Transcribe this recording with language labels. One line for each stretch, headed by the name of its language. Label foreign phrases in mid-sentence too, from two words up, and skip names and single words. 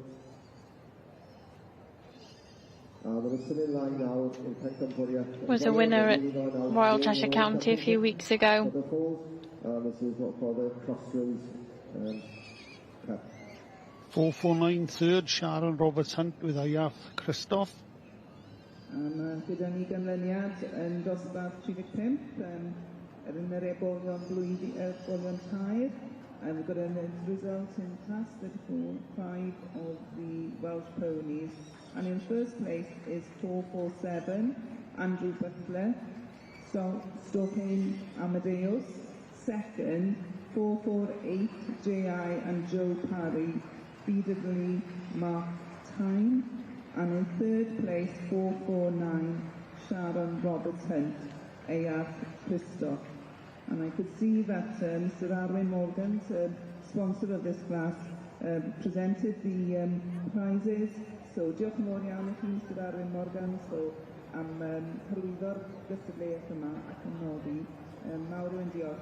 English: Was a winner at Royal Cheshire County a few weeks ago. This is what called the Crossroads Cup. 449 third, Sharon Roberts Hunt with Ayaf Christoph.
Welsh: Gyda ni ganlyniad yn dosbarth 35 yn yr ebolion bolion tair.
English: We've got a result in class 34, 5 of the Welsh ponies. And in first place is 447, Andrew Butler, Stokane Amadeus. Second, 448, J.I. and Joe Parry, BW Mark Tyne. And in third place, 449, Sharon Roberts Hunt, A.R. Christoph. And I could see that Mr. Arwyn Morgan, sponsor of this class, presented the prizes.
Welsh: So diolch yn fawr iawn I chi, Mr. Arwyn Morgan, am hyrwyddo'r gystadleuaeth yma ac yn nodi. Mawr yn diolch.